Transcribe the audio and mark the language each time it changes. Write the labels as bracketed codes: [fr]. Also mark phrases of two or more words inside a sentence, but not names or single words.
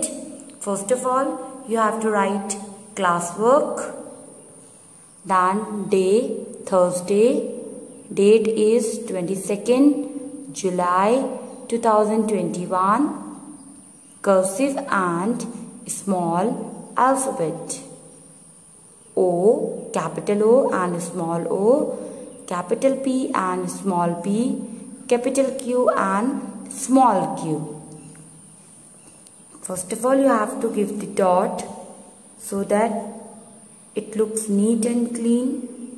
[en] First of all, you have to write classwork. Then day, Thursday. Date is 22nd July 2021. Cursive and small alphabet. O, capital O and small o, capital P and small p, capital Q and small q. First of all, you have to give the dot so that it looks neat and clean.